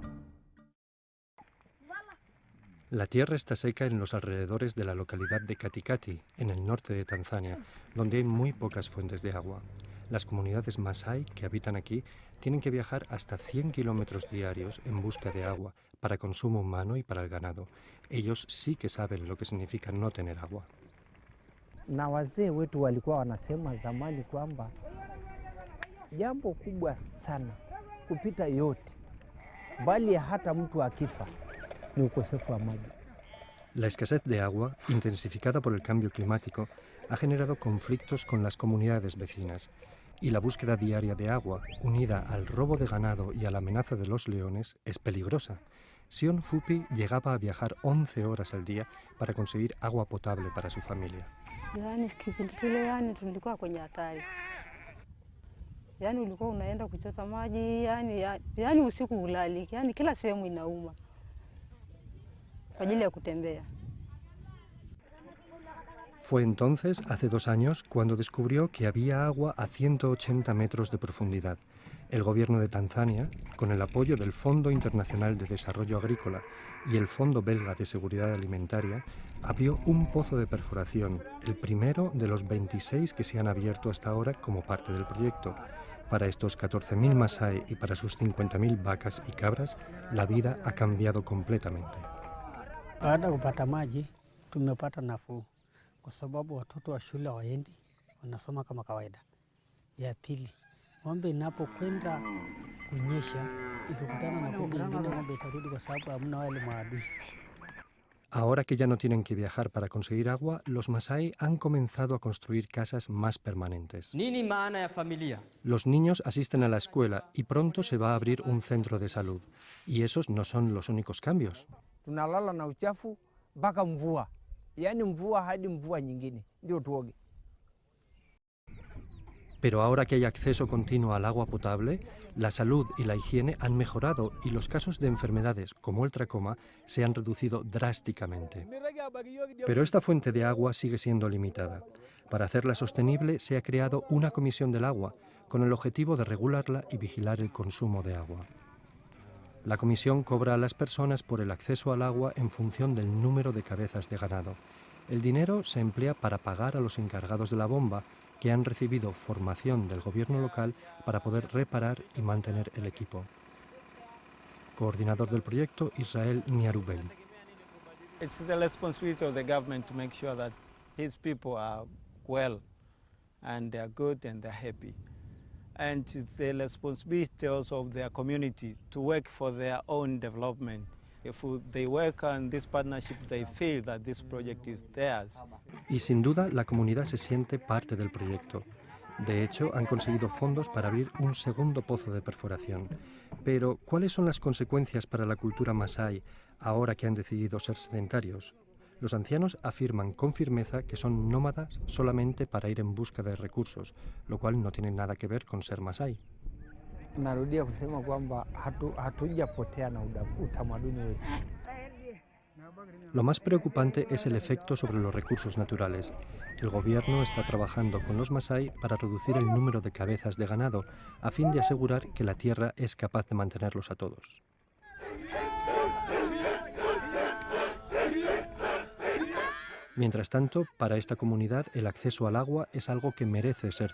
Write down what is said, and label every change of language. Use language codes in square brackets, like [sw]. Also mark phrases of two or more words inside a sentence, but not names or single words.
[es] La tierra está seca en los alrededores de la localidad de Katikati, en el norte de Tanzania, donde hay muy pocas fuentes de agua. Las comunidades Masái que habitan aquí tienen que viajar hasta 100 kilómetros diarios en busca de agua para consumo humano y para el ganado. Ellos sí que saben lo que significa no tener agua. [sw] Na wazee wetu walikuwa wanasema zamani kwamba jambo kubwa sana kupita yote bali hata mtu akifa ni ukosefu wa maji. [es] La escasez de agua, intensificada por el cambio climático, ha generado conflictos con las comunidades vecinas, y la búsqueda diaria de agua, unida al robo de ganado y a la amenaza de los leones, es peligrosa. Sion Fupi llegaba a viajar 11 horas al día para conseguir agua potable para su familia. [sw] Yani ulikuwa unaenda kuchota maji, yani usiku hulali, yani kila sehemu inauma kwa ajili ya kutembea. [es] Fue entonces, hace 2 años, cuando descubrió que había agua a 180 metros de profundidad. El gobierno de Tanzania, con el apoyo del Fondo Internacional de Desarrollo Agrícola y el Fondo Belga de Seguridad Alimentaria, abrió un pozo de perforación, el primero de los 26 que se han abierto hasta ahora como parte del proyecto. Para estos 14.000 Masái y para sus 50.000 vacas y cabras, la vida ha cambiado completamente. [sw] Baada ya kupata maji, tumepata nafuu kwa sababu watoto wa shule hawaendi, wanasoma kama kawaida. Ya pili, ng'ombe inapokwenda kunyesha, ikikutana na kundi lingine ng'ombe itarudi kwa sababu hamna wale maadui. [es] Ahora que ya no tienen que viajar para conseguir agua, los Masái han comenzado a construir casas más permanentes. [sw] Nini maana ya familia? [es] Los niños asisten a la escuela y pronto se va a abrir un centro de salud. Y esos no son los únicos cambios. [sw] Tunalala na uchafu mpaka mvua, yani mvua hadi mvua nyingine ndio tuoge. [es] Pero ahora que hay acceso continuo al agua potable, la salud y la higiene han mejorado y los casos de enfermedades como el tracoma se han reducido drásticamente. Pero esta fuente de agua sigue siendo limitada. Para hacerla sostenible se ha creado una comisión del agua con el objetivo de regularla y vigilar el consumo de agua. La comisión cobra a las personas por el acceso al agua en función del número de cabezas de ganado. El dinero se emplea para pagar a los encargados de la bomba, que han recibido formación del gobierno local para poder reparar y mantener el equipo. Coordinador del proyecto, Israel Niarubeli. [en] It's the responsibility of the government to make sure that his people are well and they are good and they're happy. And it's the responsibility also of their community to work for their own development. If they work on this partnership, they feel that this project is theirs. [es] Y sin duda, la comunidad se siente parte del proyecto. De hecho, han conseguido fondos para abrir un segundo pozo de perforación. Pero, ¿cuáles son las consecuencias para la cultura masái ahora que han decidido ser sedentarios? Los ancianos afirman con firmeza que son nómadas solamente para ir en busca de recursos, lo cual no tiene nada que ver con ser masái. [sw] Narudia kusema kwamba hatujapotea na utamaduni wetu. [es] Lo más preocupante es el efecto sobre los recursos naturales. El gobierno está trabajando con los Masái para reducir el número de cabezas de ganado, a fin de asegurar que la tierra es capaz de mantenerlos a todos. Mientras tanto, para esta comunidad el acceso al agua es algo que merece ser celebrado.